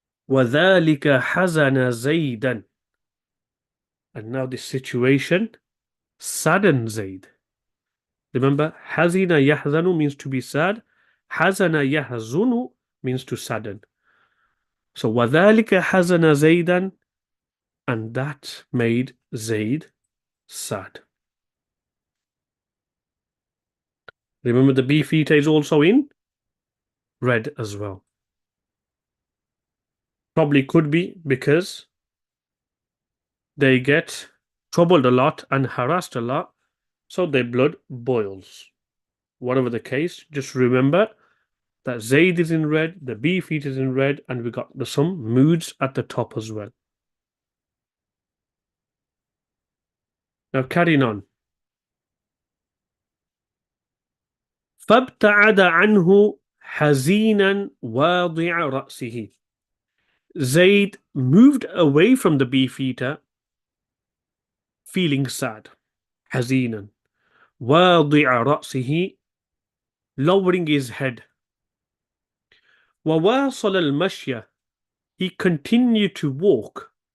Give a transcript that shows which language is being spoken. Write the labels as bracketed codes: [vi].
[ar] وَذَلِكَ حَزَنَ زَيْدًا. [en] And now this situation saddened Zayd. Remember, حَزِنَ يَحْزَنُ means to be sad. حَزَنَ يَحْزُنُ means to sadden. [ar] So وَذَلِكَ حَزَنَ زَيْدًا. [en] And that made Zayd sad. Remember, the beefeater is also in red as well. Probably could be because they get troubled a lot and harassed a lot, so their blood boils. Whatever the case, just remember that Zayd is in red, the beefeater is in red, and we got some moods at the top as well. Now carrying on. [ar] فابتعد عنه حزينا واضع رأسه. [en] Zayd moved away from the beefeater, feeling sad. [ar] حزينا واضع رأسه, [en] lowering his head. [ar] وواصل المشي. [en] He continued to walk.